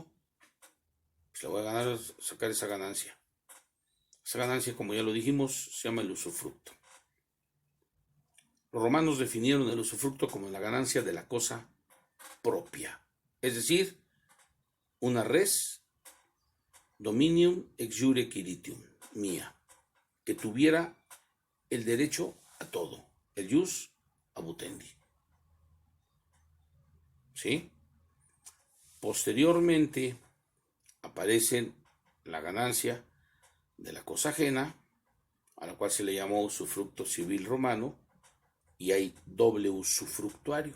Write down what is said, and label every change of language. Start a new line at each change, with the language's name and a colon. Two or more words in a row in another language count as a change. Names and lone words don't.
Spanish: Pues le voy a sacar esa ganancia. Esa ganancia, como ya lo dijimos, se llama el usufructo. Los romanos definieron el usufructo como la ganancia de la cosa propia. Es decir, una
Latin: res dominium ex jure quiritium,
Spanish: mía, que tuviera el derecho a todo, el
Latin: jus abutendi.
Spanish: ¿Sí? Posteriormente aparece la ganancia de la cosa ajena, a la cual se le llamó usufructo civil romano, y hay doble usufructuario.